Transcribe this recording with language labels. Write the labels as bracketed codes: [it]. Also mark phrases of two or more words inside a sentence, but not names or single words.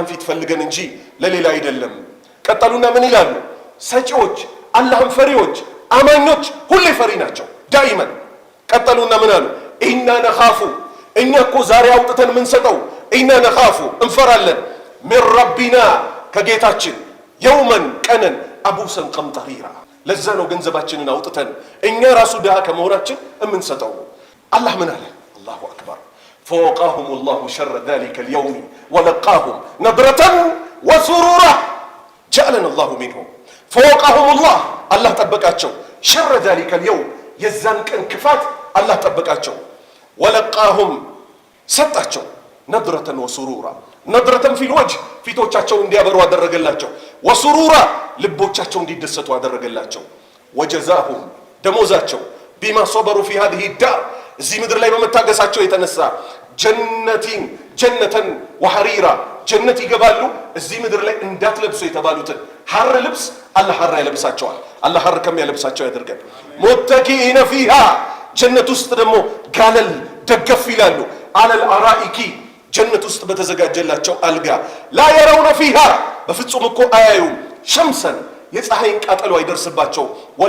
[am] ፊት ፈልገን እንጂ ለሌላ አይደለም ቀጠሉና ምን ይላሉ ሰጪዎች አላህን ፈሪዎች አማኞች ሁሌ ፈሪ ናቸው ዳይመን ቀጠሉና ምን አሉ [ar] إنا نخاف [am] እኛ እኮ ዛሬ አውጥተን ምን ሰጠው [ar] إنا نخاف [am] እንፈራለን [ar] من ربنا [am] ከጌታችን የውመን ቀንን [ar] عبوسا قمطريرا [am] ለዛ ነው ገንዘባችንን አውጥተን እኛ ራሱ ድሃ ከመሆናችን እምንሰጠው አላህ ምን አለ [ar] الله أكبر فوقاهم الله شر ذلك اليوم ولقاهم نضرة وسرورا جعلنا الله منهم فوقاهم الله ጠበቃቸው شر ذلك اليوم [am] የዛን ቀን ክፋት አላህ ጠበቃቸው [ar] ولقاهم ሰጣቸው نضرة وسرورا نضرة في الوجه [am] ፊቶቻቸው እንዲያበሩ አደረገላቸው [ar] وسرورا [am] ልቦቻቸው እንዲደሰቱ አደረገላቸው [ar] وجزاهم ደሞዛቸው بما صبروا في هذه الدار [am] እዚህ ምድር ላይ በመታገሳቸው የተነሳ [ar] جنة وحريرا [am] ጀነት ይገባሉ እዚህ ምድር ላይ እንዳትለብሱ የተባሉትን ሐር ልብስ አላህ ሐር ያለብሳቸዋል አላህ ሐር ከሚያለብሳቸው ያደርጋል [ar] متكئين فيها [am] ጀነት ውስጥ ደግሞ ጋለል ደገፍ ይላሉ [ar] على الأرائك [am] ጀነት ውስጥ በተዘጋጀላቸው አልጋ ላ [ar] يرون فيها [am] በፍጹም እኮ አያዩም ሸምሰን የፀሐይን ቃጠሎ አይደርስባቸው ወላ